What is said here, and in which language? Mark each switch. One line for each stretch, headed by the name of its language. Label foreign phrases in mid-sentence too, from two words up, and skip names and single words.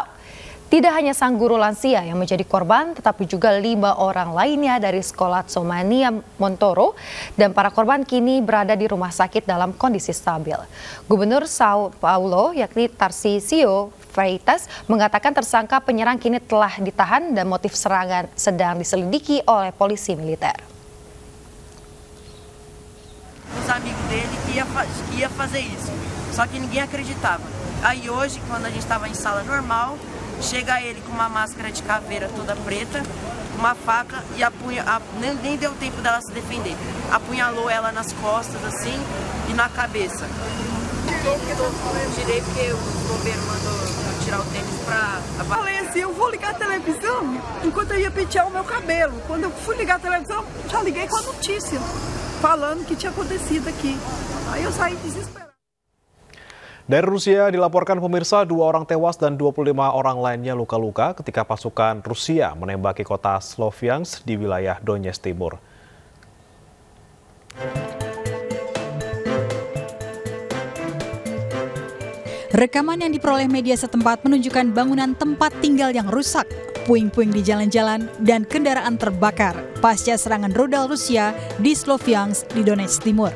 Indonesian: Tidak hanya sang guru lansia yang menjadi korban, tetapi juga 5 orang lainnya dari sekolah Tsomania Montoro, dan para korban kini berada di rumah sakit dalam kondisi stabil. Gubernur Sao Paulo, yakni Tarcísio Freitas, mengatakan tersangka penyerang kini telah ditahan dan motif serangan sedang diselidiki oleh polisi militer.
Portuguese: Os amigos dele que ia fazer isso, só que ninguém acreditava. Aí hoje, quando a gente estava em sala normal, chega ele com uma máscara de caveira toda preta, uma faca e nem deu tempo dela se defender. Apunhalou ela nas costas assim e na cabeça. Tirei porque o bombeiro mandou tirar o tênis pra... Falei assim, eu vou ligar a televisão enquanto eu ia pentear o meu cabelo. Quando eu fui ligar a televisão, já liguei com a notícia, falando que tinha acontecido aqui. Aí eu saí desesperada.
Indonesian: Dari Rusia dilaporkan, pemirsa, 2 orang tewas dan 25 orang lainnya luka-luka ketika pasukan Rusia menembaki kota Sloviansk di wilayah Donetsk Timur. Rekaman yang diperoleh media setempat menunjukkan bangunan tempat tinggal yang rusak, puing-puing di jalan-jalan, dan kendaraan terbakar pasca serangan rudal Rusia di Sloviansk di Donetsk Timur.